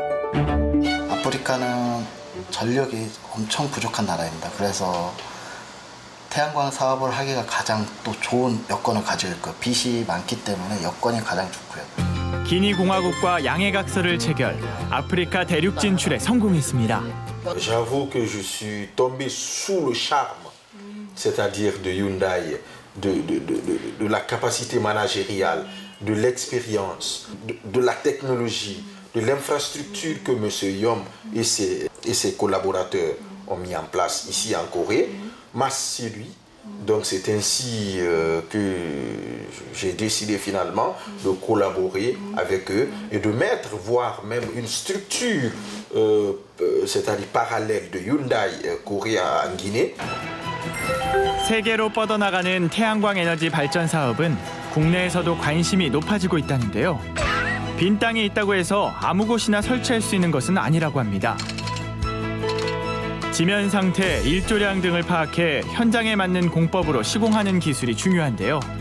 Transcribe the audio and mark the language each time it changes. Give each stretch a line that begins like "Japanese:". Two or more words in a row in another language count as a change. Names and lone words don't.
Korean: 아프리카는 전력이 엄청 부족한 나라입니다. 그래서 태양광 사업을 하기가 가장 또 좋은 여건을 가지고 있고 빛이 많기 때문에 여건이 가장 좋고요. 기니공화국과 양해각서를 체결, 아프리카 대륙 진출에 성공했습니다.
French: J'avoue que je suis tombé sous le charme, c'est-à-dire de Hyundai, de la capacité managériale, de l'expérience, de la technologie, de l'infrastructure que M. Yom et ses collaborateurs ont mis en place ici en Corée, m'a séduit. Donc c'est ainsi que j'ai décidé finalement de collaborer avec eux et de mettre, voire même une structure, c'est-à-dire parallèle de Hyundai Corée en Guinée.
Korean: 세계로 뻗어나가는 태양광 에너지 발전 사업은 국내에서도 관심이 높아지고 있다는데요. 빈 땅이 있다고 해서 아무 곳이나 설치할 수 있는 것은 아니라고 합니다. 지면 상태, 일조량 등을 파악해 현장에 맞는 공법으로 시공하는 기술이 중요한데요.